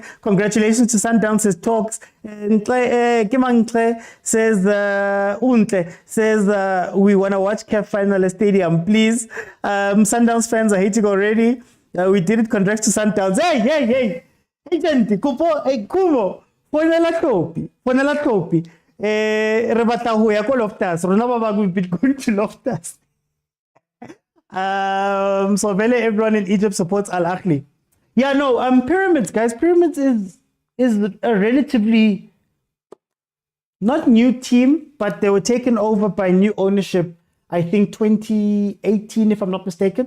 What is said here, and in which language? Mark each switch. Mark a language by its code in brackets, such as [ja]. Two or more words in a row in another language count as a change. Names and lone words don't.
[en] Congratulations to Sundowns, says Talks. And Kimangle says, we want to watch CAF final at stadium, please. Sundowns fans are hating already. We did it. Congrats to Sundowns. Hey. Agent, Kumo. [zu] Fonela Topi. [st] Re batla ho ya ko Loftus. Rona ba bang [en] we've been going to Loftus. So Vele, everyone in Egypt supports Ahly. Yeah, no, Pyramids, guys. Pyramids is a relatively not new team, but they were taken over by new ownership, I think 2018, if I'm not mistaken.